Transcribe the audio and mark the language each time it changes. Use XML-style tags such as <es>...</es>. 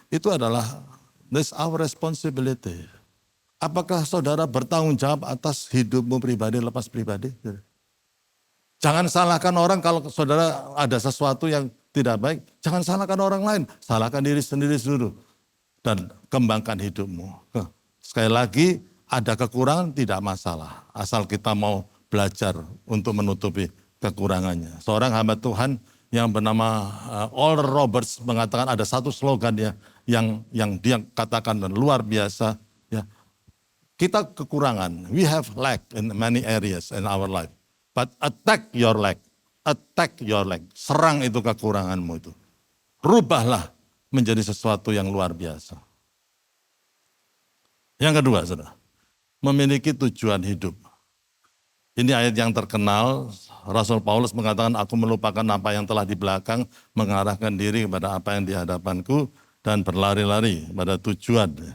<id>Itu adalah,</id> <en>that's our responsibility.</en> <id>Apakah saudara bertanggung jawab atas hidupmu pribadi, lepas pribadi? Jangan salahkan orang kalau saudara ada sesuatu yang tidak baik, jangan salahkan orang lain, salahkan diri sendiri dulu. Dan kembangkan hidupmu. Sekali lagi, ada kekurangan tidak masalah, asal kita mau belajar untuk menutupi kekurangannya. Seorang hamba Tuhan yang bernama Oral Roberts mengatakan ada satu slogan ya, yang dia katakan dan luar biasa. Ya, kita kekurangan,</id> <en>we have lack in many areas in our life, but attack your lack. Attack your lack,</en> <id>serang itu kekuranganmu itu. Rubahlah menjadi sesuatu yang luar biasa. Yang kedua, saudara, memiliki tujuan hidup. Ini ayat yang terkenal, Rasul Paulus mengatakan, aku melupakan apa yang telah di belakang, mengarahkan diri kepada apa yang di hadapanku, dan berlari-lari pada tujuan.</id>